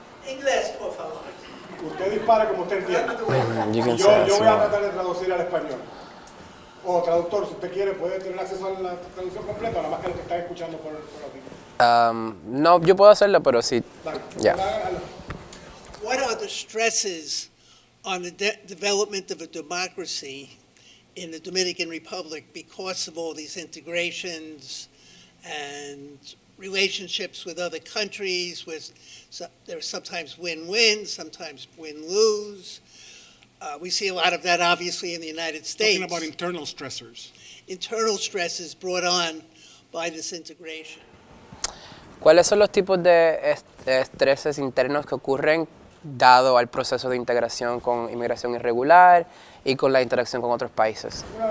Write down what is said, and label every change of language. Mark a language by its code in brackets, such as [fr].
[es] Inglés, por favor. Usted dispara como usted entiende. Yo voy a tratar de traducir al español. O traductor, si usted quiere, puede tener acceso a la traducción completa, nada más que lo que está escuchando por aquí. No, yo puedo hacerlo, pero sí. [en] Yeah. What are the stresses on the development of a democracy in the Dominican Republic because of all these integrations and relationships with other countries? There are sometimes win-win, sometimes win-lose. We see a lot of that, obviously, in the United States. Talking about internal stressors. Internal stresses brought on by this integration. [es] ¿Cuáles son los tipos de estreses internos que ocurren dado al proceso de integración con inmigración irregular y con la interacción con otros países?